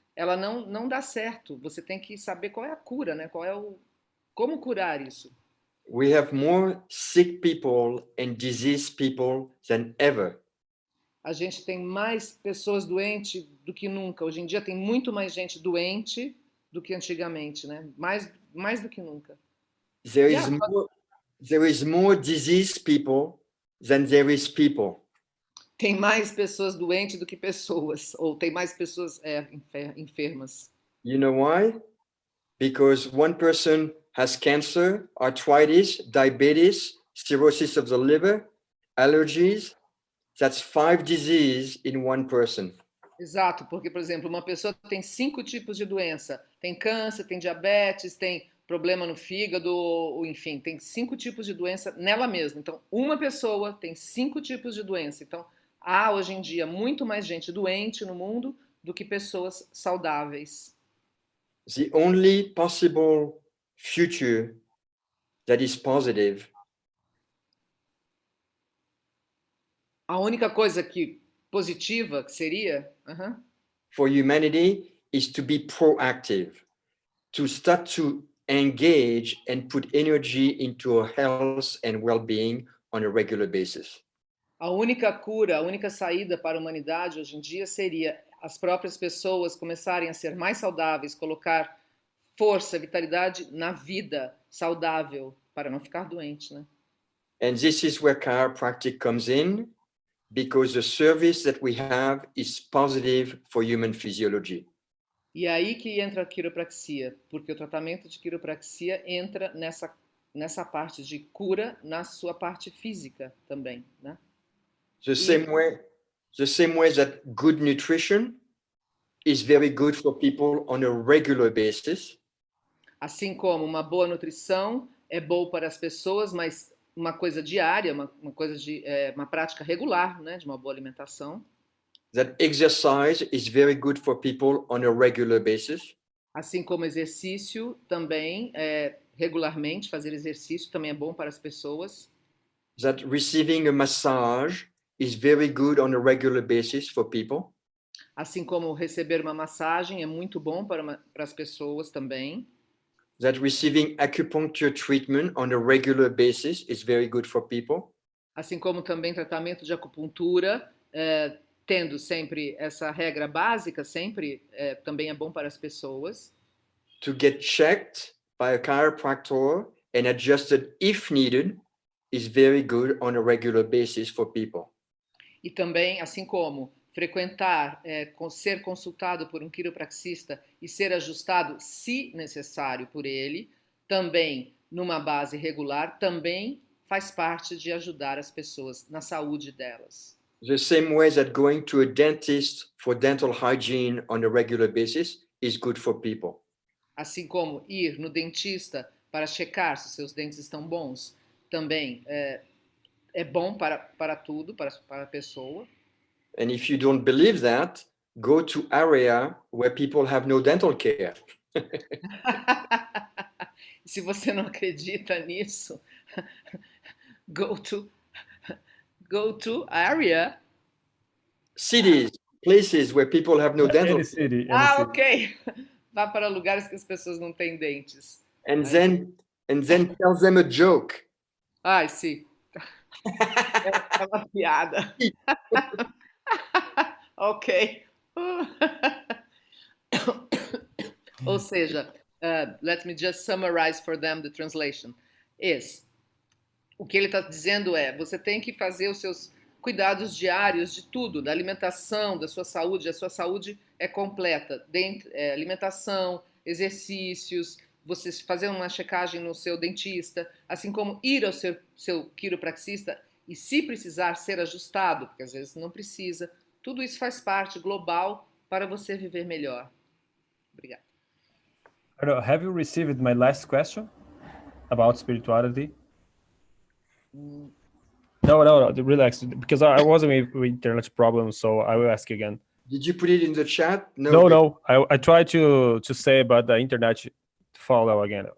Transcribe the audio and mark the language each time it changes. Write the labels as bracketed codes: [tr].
[pt] Ela não dá certo. Você tem que saber qual é a cura, né? Como curar isso. [en] We have more sick people and diseased people than ever. [pt] A gente tem mais pessoas doentes do que nunca. Hoje em dia tem muito mais gente doente do que antigamente, né? Mais do que nunca. [en] There is more diseased people than there is people. [pt] Tem mais pessoas doentes do que pessoas, ou tem mais pessoas enfermas. [en] You know why? Because one person has cancer, arthritis, diabetes, cirrhosis of the liver, allergies. That's 5 diseases in one person. [pt] Exato, porque, por exemplo, uma pessoa tem 5 tipos de doença. Tem câncer, tem diabetes, tem problema no fígado, ou, enfim, tem 5 tipos de doença nela mesma. Então, uma pessoa tem 5 tipos de doença. Então, há hoje em dia muito mais gente doente no mundo do que pessoas saudáveis. [en] The only possible future that is positive. [pt] A única coisa positiva que seria [en] for humanity is to be proactive, to start to engage and put energy into our health and well-being on a regular basis. [pt] A única cura, a única saída para a humanidade hoje em dia seria as próprias pessoas começarem a ser mais saudáveis, colocar força, vitalidade na vida saudável para não ficar doente, né? [en] And this is where chiropractic comes in, because the service that we have is positive for human physiology. [pt] E aí que entra a quiropraxia, porque o tratamento de quiropraxia entra nessa parte de cura na sua parte física também, né? [en] The same way that good nutrition is very good for people on a regular basis. [pt] Assim como uma boa nutrição é boa para as pessoas, mas uma coisa diária, uma prática regular, né, de uma boa alimentação. [en] That exercise is very good for people on a regular basis. [pt] Assim como exercício também, regularmente, fazer exercício também é bom para as pessoas. [en] That receiving a massage is very good on a regular basis for people. [pt] Assim como receber uma massagem é muito bom para as pessoas também. [en] That receiving acupuncture treatment on a regular basis is very good for people. [pt] Assim como também tratamento de acupuntura, tendo sempre essa regra básica, sempre também é bom para as pessoas. [en] To get checked by a chiropractor and adjusted if needed is very good on a regular basis for people. [pt] E também, assim como frequentar, ser consultado por um quiropraxista e ser ajustado, se necessário, por ele, também numa base regular, também faz parte de ajudar as pessoas na saúde delas. [en] The same way that going to a dentist for dental hygiene on a regular basis is good for people. [pt] Assim como ir no dentista para checar se seus dentes estão bons, também é bom para tudo, para a pessoa. [en] And if you don't believe that, go to area where people have no dental care. [pt] Se você não acredita nisso, [en] go to area. Cities, places where people have no dental Any city. Ok. [pt] Vá para lugares que as pessoas não têm dentes. [en] and then tell them a joke. [pt] Ai, sim. É uma piada. Ok. Ou seja, [en] let me just summarize for them the translation. [pt] O que ele está dizendo você tem que fazer os seus cuidados diários de tudo, da alimentação, da sua saúde. A sua saúde é completa. Alimentação, exercícios, você fazer uma checagem no seu dentista, assim como ir ao seu quiropraxista e, se precisar, ser ajustado, porque às vezes não precisa. Tudo isso faz parte global para você viver melhor. Obrigada. [en] Have you received my last question about spirituality? No, relax, because I wasn't with internet problems, so I will ask again. Did you put it in the chat? No. I tried to say, but the internet follow again.